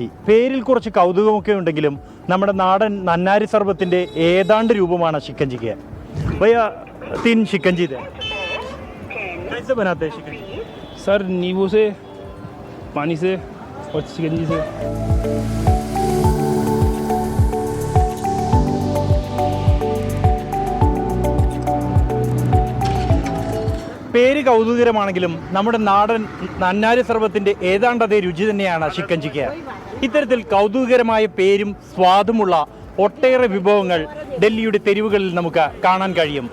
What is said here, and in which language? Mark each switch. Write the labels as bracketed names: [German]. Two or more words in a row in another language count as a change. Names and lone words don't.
[Malayalam] പേരിൽ കുറച്ച് കൗതുകമൊക്കെ ഉണ്ടെങ്കിലും നമ്മുടെ നാടൻ നന്നാരി സർബത്തിൻ്റെ ഏതാണ്ട് രൂപമാണ് ശിക്കഞ്ചിക്ക്. [Hindi] ഭയ്യ 3 शिकंजी दे. कैसे बनाते हैं शिकंजी? सर नींबू से, पानी से और शिकंजी से. [Malayalam] പേര് കൗതുകരമാണെങ്കിലും നമ്മുടെ നാടൻ നന്നാരി സർബത്തിൻ്റെ ഏതാണ്ട് അതേ രുചി തന്നെയാണ് ശിക്കഞ്ചിക്ക്. ഇത്തരത്തിൽ കൗതുകകരമായ പേരും സ്വാദുമുള്ള ഒട്ടേറെ വിഭവങ്ങൾ ഡൽഹിയുടെ തെരുവുകളിൽ നമുക്ക് കാണാൻ കഴിയും.